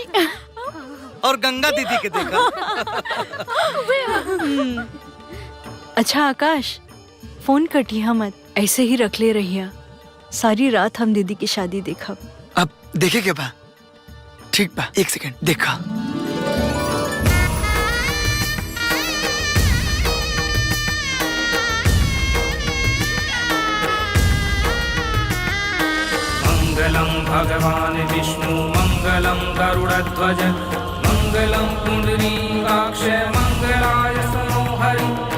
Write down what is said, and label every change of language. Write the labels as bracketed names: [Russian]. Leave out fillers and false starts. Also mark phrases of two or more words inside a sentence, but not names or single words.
[Bhojpuri] और गंगा दीदी के देखा। अच्छा आकाश, फोन कटिया मत, ऐसे ही रख ले रहिया। सारी रात हम दीदी की शादी देखा। अब देखे के बा? ठीक बा, एक सेकंड देखा। [Sanskrit] मंगलम भगवान विष्णु मंगलम गरुड़ध्वज मंगलम पुंडरीकाक्ष मंगलाय तनो हरि।